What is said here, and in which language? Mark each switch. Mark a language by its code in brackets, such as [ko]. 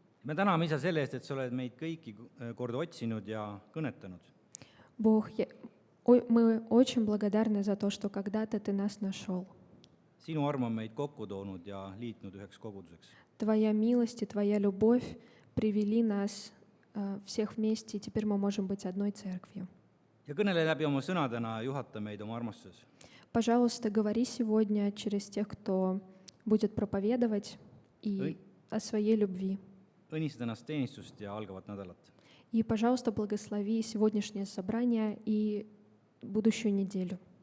[et] Me täname, Isa, selle eest, et sa oled meid kõiki kord otsinud ja kõnetanud. [ru] Бог, мы очень благодарны за то, что когда-то Ты нас нашел. [et] Sinu arm on meid kokku toonud ja liitnud üheks koguduseks. [ru] Твоя милость и Твоя любовь привели нас всех вместе, и теперь мы можем быть одной церковью. [et] Ja kõnele läbi oma sõnadena, juhata meid oma armastuses. [ru] Пожалуйста, говори сегодня через тех, кто будет проповедовать и о своей любви. [et] Õnnista ennast teenistust ja algavat nädalat. [ru] И, пожалуйста, благослови сегодняшнее собрание и будущую неделю.